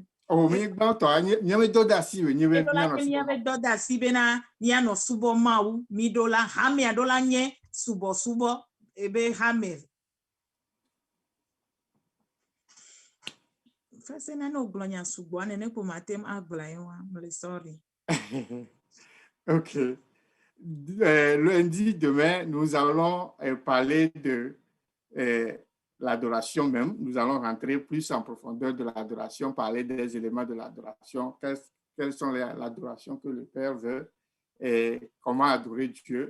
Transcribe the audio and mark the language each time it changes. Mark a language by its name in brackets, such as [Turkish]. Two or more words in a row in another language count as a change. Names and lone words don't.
[Ewe] Oh, mi gbãtɔ nye do da si nye be do da si bena mía nɔ subɔ mawu mi ɖo la hamea ɖo la nye subɔsubɔ ebe hame. Fese na no gblɔ nya sugbɔ ne ko matem agblɔ ye wa me sorry. OK. [French] Lundi, demain, nous allons parler de l'adoration même. Nous allons rentrer plus en profondeur de l'adoration, parler des éléments de l'adoration, quelles sont l'adoration que le Père veut et comment adorer Dieu.